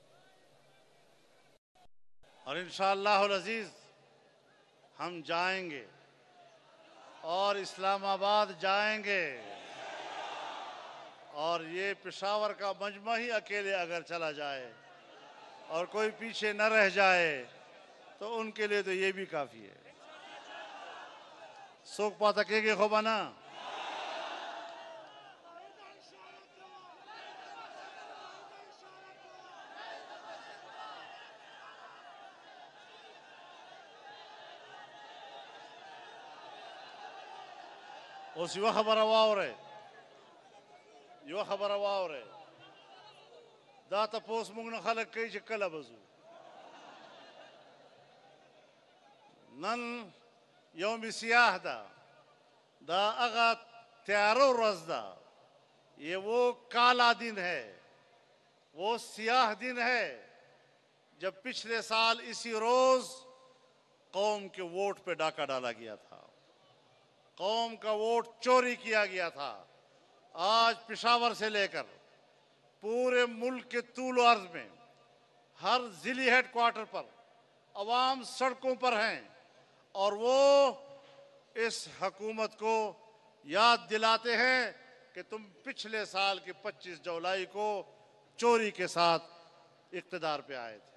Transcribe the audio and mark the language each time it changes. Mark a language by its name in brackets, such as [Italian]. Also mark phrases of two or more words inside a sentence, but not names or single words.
[Urdu] اور انشاءاللہ العزیز ہم جائیں گے اور اسلام آباد جائیں گے، اور یہ پشاور کا مجمع ہی اکیلے اگر چلا جائے اور کوئی پیچھے نہ رہ جائے تو ان کے لیے تو یہ بھی کافی ہے. [Pashto] سوک پاتا کے خوبانا اوس یو خبره واورئ یو خبره واورئ دا تپوس موږ نه خلک کوي چې کله به ځو. نن یوم سیاح ده، دا هغه تیاره ورځ ده، [Urdu] یہ وہ کالا دن ہے، وہ سیاہ دن ہے جب پچھلے سال اسی روز قوم کے ووٹ پہ ڈاکہ ڈالا گیا تھا، قوم کا ووٹ چوری کیا گیا تھا. آج پشاور سے لے کر پورے ملک کے طول و عرض میں ہر ضلعی ہیڈ کوارٹر پر عوام سڑکوں پر ہیں اور وہ اس حکومت کو یاد دلاتے ہیں کہ تم پچھلے سال کی 25 جولائی کو چوری کے ساتھ اقتدار پہ آئے تھے.